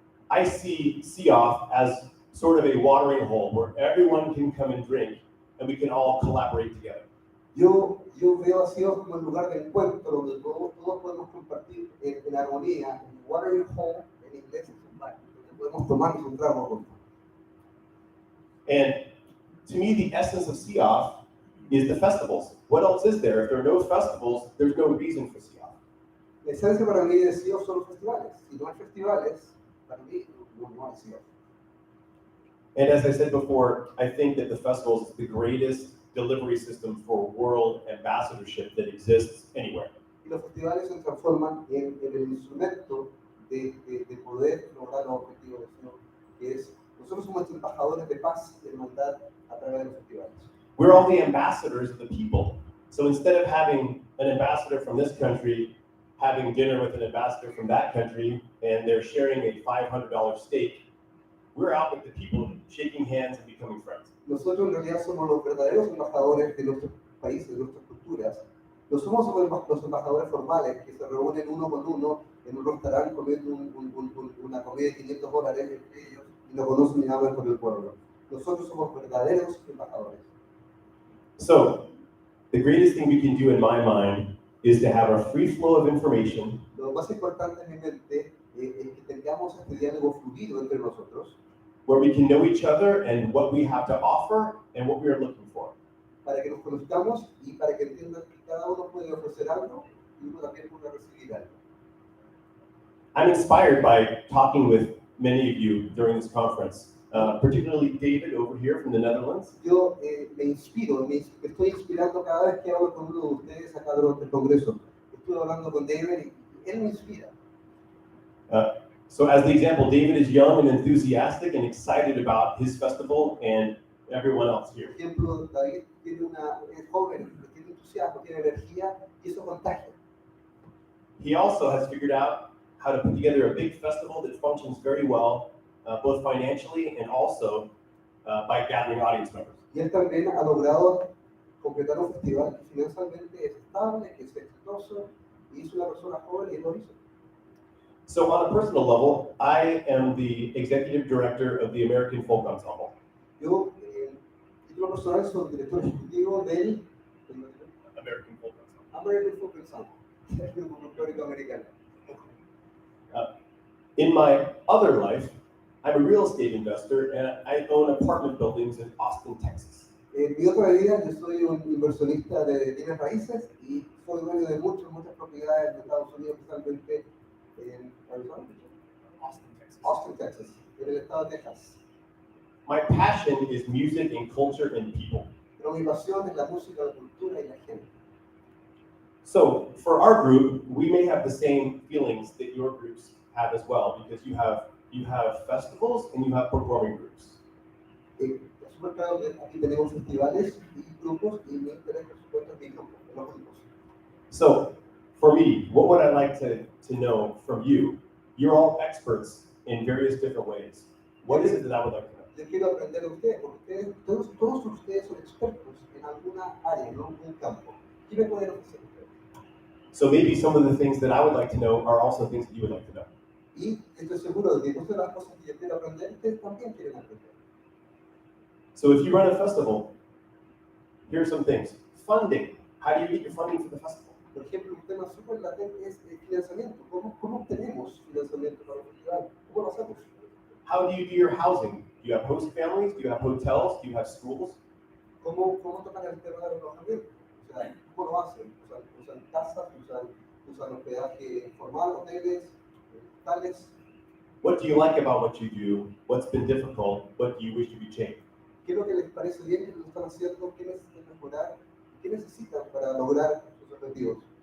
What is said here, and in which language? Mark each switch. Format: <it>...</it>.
<en>I see SIAF as sort of a watering hole where everyone can come and drink and we can all collaborate together.</en> <es>Yo veo a SIOF como un lugar de encuentro donde todos podemos compartir en armonía, en</es> <en>watering hole,</en> <es>en inglés es un bar, donde podemos tomarnos un trago juntos.</es> <en>And to me, the essence of SIAF is the festivals. What else is there? If there are no festivals, there's no reason for SIAF.</en> <es>La esencia para mí de SIOF son los festivales. Si no hay festivales, para mí no hay SIOF.</es> <en>And as I said before, I think that the festivals is the greatest delivery system for world ambassadorship that exists anywhere.</en> <es>Y los festivales se transforman en el instrumento de poder lograr los objetivos de SIOF, que es, nosotros somos embajadores de paz y hermandad a través de los festivales.</es> <en>We're all the ambassadors of the people. So instead of having an ambassador from this country having dinner with an ambassador from that country and they're sharing a $500 steak, we're out with the people shaking hands and becoming friends.</en> <es>Nosotros en realidad somos los verdaderos embajadores de nuestros países, de nuestras culturas. No somos los embajadores formales que se reúnen uno con uno en un restaurante comiendo una comida de $500 entre ellos y no conocen ni hablan con el pueblo. Nosotros somos verdaderos embajadores.</es> <en>So, the greatest thing we can do in my mind is to have a free flow of information.</en> <es>Lo más importante en mi mente es que tengamos este diálogo fluido entre nosotros,</es> <en>where we can know each other and what we have to offer and what we are looking for.</en> <es>para que nos conozcamos y para que entiendan que cada uno puede ofrecer algo y uno también puede recibir algo.</es> <en>I'm inspired by talking with many of you during this conference, particularly David over here from the Netherlands.</en> <es>Yo me inspiro, me estoy inspirando cada vez que hablo con uno de ustedes acá durante el Congreso. Estuve hablando con David él me inspira.</es> <en>So as the example, David is young and enthusiastic and excited about his festival and everyone else</en> <es>Por</es> <en>here.</en> <es>ejemplo, David es joven, tiene entusiasmo, tiene energía y eso contagia.</es> <en>He also has figured out how to put together a big festival that functions very well, both financially and also by gathering audience members.</en> <es>Y él también ha logrado completar un festival que financieramente es estable, que es exitoso, y es una persona joven y lo hizo.</es> <en>So on a personal level, I am the executive director of the American Folk Ensemble.</en> <es>Yo, título personal, soy director ejecutivo del</es> <en>American Folk Ensemble.</en> <es>American Folk Ensemble, el grupo folclórico americano.</es> <en>In my other life, I'm a real estate investor and I own apartment buildings in Austin, Texas.</en> <es>En mi otra vida, yo soy un inversionista de bienes raíces y soy dueño de muchas propiedades de Estados Unidos, especialmente en Arizona, Austin, Texas, en el estado de Texas.</es> <en>My passion is music and culture and people.</en> <es>Pero mi pasión es la música, la cultura y la gente.</es> <en>So for our group, we may have the same feelings that your groups have as well, because you have festivals and you have performing groups.</en> <es>Es súper claro que aquí tenemos festivales y grupos y mi interés, por supuesto, es mi grupo, los grupos.</es> <en>So for me, what would I like to know from you? You're all experts in various different ways. What is it that I would like to know?</en> <es>Yo quiero aprender de ustedes, porque todos ustedes son expertos en alguna área, en algún campo. ¿Qué me pueden ofrecer ustedes?</es> <en>So maybe some of the things that I would like to know are also things that you would like to know.</en> <es>Y estoy seguro de que muchas de las cosas que yo quiero aprender, ustedes también quieren aprender.</es> <en>So if you run a festival, here are some things. Funding. How do you get your funding for the festival?</en> <es>Por ejemplo, un tema súper latente es el financiamiento. ¿Cómo obtenemos financiamiento para el festival? ¿Cómo lo hacemos?</es> <en>How do you do your housing? Do you have host families? Do you have hotels? Do you have schools?</en> <es>¿Cómo tocan el tema del alojamiento? O sea, ¿cómo lo hacen? ¿Usan casas? ¿Usan hospedaje formal, hoteles, tales?</es> <en>What do you like about what you do? What's been difficult? What do you wish you could change?</en> <es>¿Qué es lo que les parece bien que lo están haciendo? ¿Qué necesitan mejorar? ¿Qué necesitan para lograr sus objetivos?</es>